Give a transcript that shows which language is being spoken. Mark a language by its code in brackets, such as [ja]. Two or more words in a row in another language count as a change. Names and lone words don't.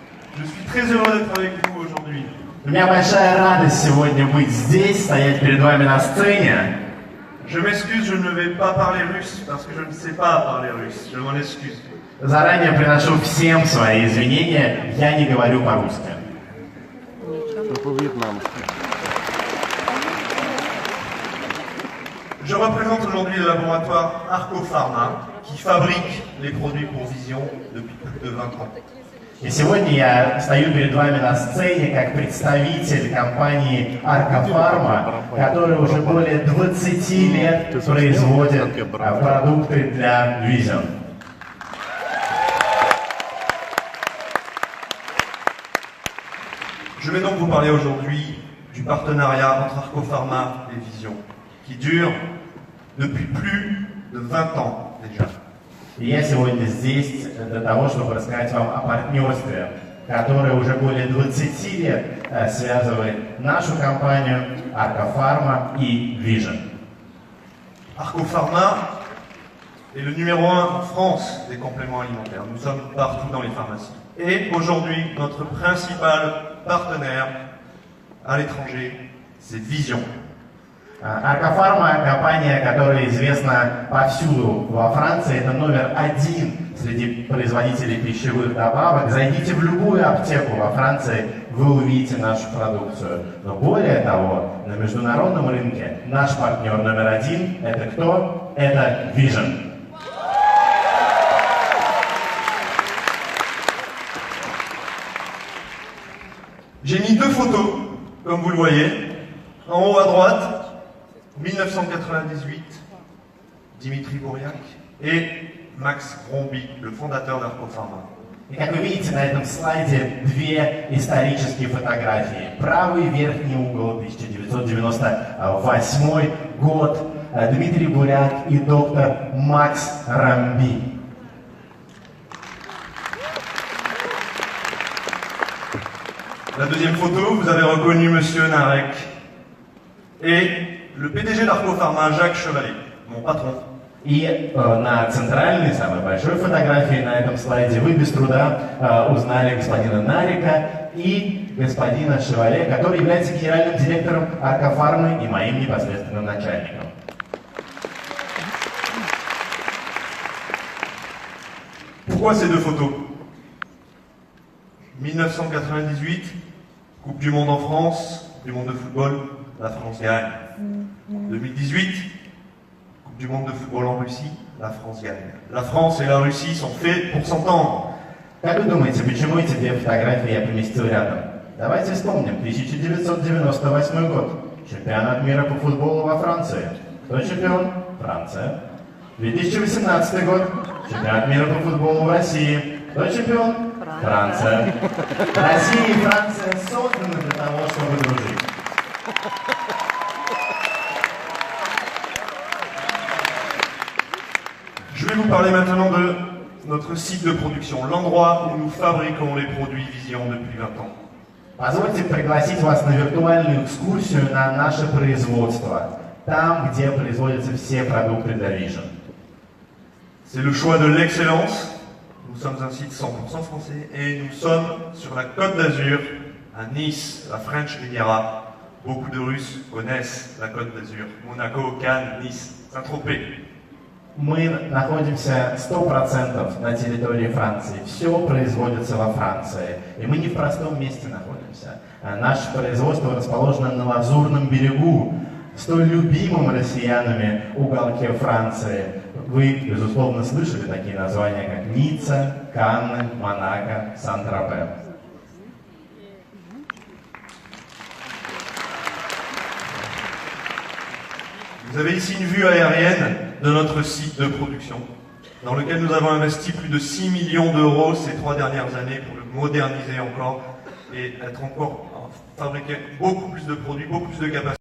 [fr] Je suis très heureux d'être avec vous aujourd'hui. [ru] У меня большая радость сегодня быть здесь, стоять перед вами на сцене. [fr] Je m'excuse, je ne vais pas parler russe parce que je ne sais pas parler russe. Je m'en excuse. [ru] Заранее приношу всем свои извинения, я не говорю по-русски. [fr] Je représente aujourd'hui le laboratoire Arcopharma qui fabrique les produits pour Vision depuis plus de 20 ans. [ru] И сегодня я стою перед вами на сцене как представитель компании Arcopharma, которая уже более 20 лет производит продукты для Vision. [fr] Je vais donc vous parler aujourd'hui du partenariat entre Arcopharma et Vision, qui dure depuis plus de 20 ans déjà. [ru] И я сегодня здесь для того, чтобы рассказать вам о партнерстве, которое уже более 20 лет связывает нашу компанию Arcopharma и Vision. [fr] Arcopharma est le numéro 1 en France des compléments alimentaires. Nous sommes partout dans les pharmacies. Et aujourd'hui, notre principal partenaire à l'étranger, c'est Vision. [ru] Arcopharma – компания, которая известна повсюду во Франции, это номер один среди производителей пищевых добавок. Зайдите в любую аптеку во Франции, вы увидите нашу продукцию. Но более того, на международном рынке наш партнер номер один – это кто? Это Vision. [fr] J'ai mis deux photos, comme vous le voyez. En haut à droite, 1998, Dimitri Bouriac et Max Romby, le fondateur d'Arcopharma. [ru] И как вы видите на этом слайде, две исторические фотографии. Правый верхний угол, 1998 год, Дмитрий Буряк и доктор Макс Ромби. [fr] La deuxième photo, vous avez reconnu Monsieur Narek et le PDG d'Arcopharma, Jacques Chevalet, mon patron. [ru] И на центральной, самой большой фотографии на этом слайде вы без труда узнали господина Нарика и господина Шевале, который является генеральным директором Arcopharma и моим непосредственным начальником. [fr] Pourquoi ces deux photos? 1998, Coupe du Monde en France, Coupe du Monde de football, la France gagne. 2018, Coupe du Monde de football en Russie, la France gagne. La France et la Russie sont faits pour s'entendre. [ru] Как вы думаете, почему эти две фотографии я поместил рядом? Давайте вспомним. 1998 год. Чемпионат мира по футболу во Франции. Кто чемпион? Франция. 2018 год. Чемпионат мира по футболу в России. Кто чемпион? Франция. Россия и Франция созданы для того, чтобы дружить. [fr] Je vais vous parler maintenant de notre site de production, l'endroit où nous fabriquons les produits Vision depuis 20 ans. [ru] Позвольте пригласить вас на виртуальную экскурсию на наше производство, там, где производятся все продукты для Vision. [fr] C'est le choix de l'excellence. Nous sommes un site 100% français et nous sommes sur la Côte d'Azur, à Nice, la [en] French Riviera. [fr] Beaucoup de Russes connaissent la Côte d'Azur. Monaco, Cannes, Nice, Saint-Tropez. [ru] Мы находимся 100% на территории Франции. Все производится во Франции. И мы не в простом месте находимся. Наше производство расположено на Лазурном берегу, в столь любимом россиянами уголке Франции. Вы, безусловно, слышали такие названия, как Ницца, Канны, Монако, Сан-Тропе. [fr] Vous avez ici une vue aérienne de notre site de production, dans lequel nous avons investi plus de 6 millions d'euros ces 3 dernières années pour le moderniser encore et être encore fabriquer beaucoup plus de produits, beaucoup plus de capacités.